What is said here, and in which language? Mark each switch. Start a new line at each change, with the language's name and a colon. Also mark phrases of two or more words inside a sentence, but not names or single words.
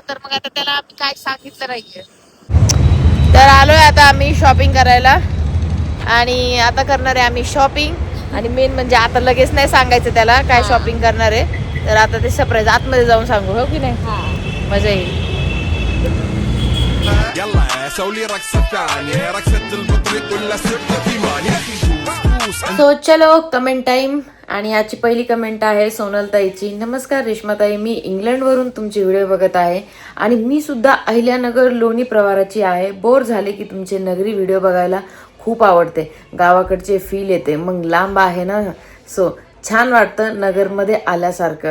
Marathi: तर मग आता त्याला आम्ही काय सांगितलं नाहीये. तर आलोय आता आम्ही शॉपिंग करायला. आणि आता करणार आहे आम्ही शॉपिंग. आणि मेन म्हणजे आता लगेच नाही सांगायचं त्याला काय शॉपिंग करणार आहे, तर आता ते सरप्राईज आतमध्ये जाऊन सांगू, हो की नाही? मजा येईल.
Arabic: يلا سوي رقصة ثانية رقصة البطريق ولا سبت في ماني
Marathi: सो चलो
English: comment time.
Marathi: आणि याची पहिली कमेंट आहे सोनलताईची. नमस्कार रेश्माताई, मी इंग्लंडवरून तुमचे व्हिडिओ बघत आहे आणि मी सुद्धा अहिल्यानगर लोणी प्रवाराची आहे. बोर झाले की तुमचे नगरी व्हिडिओ बघायला खूप आवडते. गावाकडचे फील येते, मग लांब आहे ना, सो छान वाटतं नगरमध्ये आल्यासारखं.